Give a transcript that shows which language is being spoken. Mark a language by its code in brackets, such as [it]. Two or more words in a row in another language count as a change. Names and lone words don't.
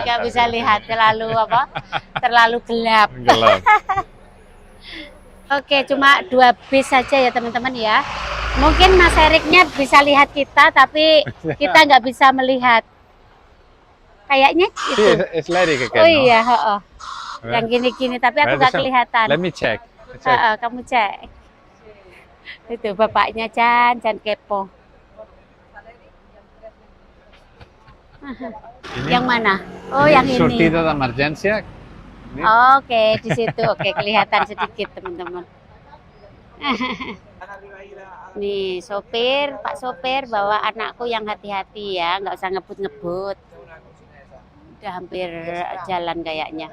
[id] Nggak bisa lihat. Terlalu apa? Terlalu gelap. Gelap. Oke, cuma 2 bis saja ya teman-teman ya. Mungkin Mas Eriknya bisa lihat kita, tapi kita nggak bisa melihat. Kayaknya [en] See, [id] itu. [en] it's lady again, Oh no? [id] iya, heeh. Yang gini-gini, tapi aku [en] Where [id] nggak [en] is it? [id] kelihatan. [en] Let me check. [id] Heeh, kamu cek. Itu bapaknya Chan kepo. Ini, Yang mana? Oh, yang ini. [es] surtido de emergencia. [id] Ini. Oke, di situ. Oke, kelihatan sedikit, teman-teman. Nih, sopir, Pak sopir, bawa anakku yang hati-hati ya, nggak usah ngebut-ngebut. Udah hampir jalan kayaknya.